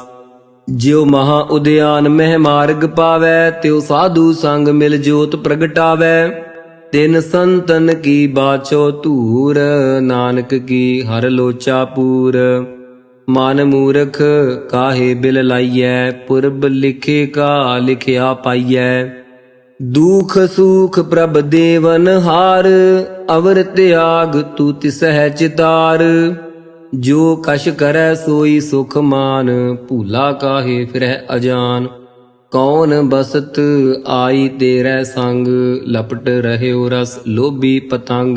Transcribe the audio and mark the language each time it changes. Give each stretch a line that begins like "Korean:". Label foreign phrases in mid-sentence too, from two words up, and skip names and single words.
Punjabi: ਜਿਉ ਮਹਾ ਉਦਿਆਨ ਮਹਿ ਮਾਰਗ ਪਾਵੈ, ਤਿਉ ਸਾਧੂ ਸੰਗ ਮਿਲ ਜੋਤ ਪ੍ਰਗਟਾਵੈ। ਤਿਨ ਸੰਤਨ ਕੀ ਬਾਛੋ ਧੂਰ, ਨਾਨਕ ਕੀ ਹਰ ਲੋਚਾ ਪੂਰ। ਮਨ ਮੂਰਖ ਕਾਹੇ ਬਿਲ ਲਾਈਐ, ਪੁਰਬ ਲਿਖੇ ਕਾ ਲਿਖਿਆ ਪਾਈਐ। ਦੁਖ ਸੁਖ ਪ੍ਰਭ ਦੇਵਨ ਹਾਰ, ਅਵਰ ਤਿਆਗ ਤੂ ਤਿਸਹ ਚਿਤਾਰ। ਜੋ ਕਸ ਕਰੈ ਸੋਈ ਸੁਖ ਮਾਨ, ਭੂਲਾ ਕਾਹੇ ਫਿਰਹਿ ਅਜਾਨ। ਕਉਨ ਬਸਤ ਆਈ ਤੇਰੈ ਸੰਗ, ਲਪਟ ਰਹਿਓ ਰਸ ਲੋਭੀ ਪਤੰਗ।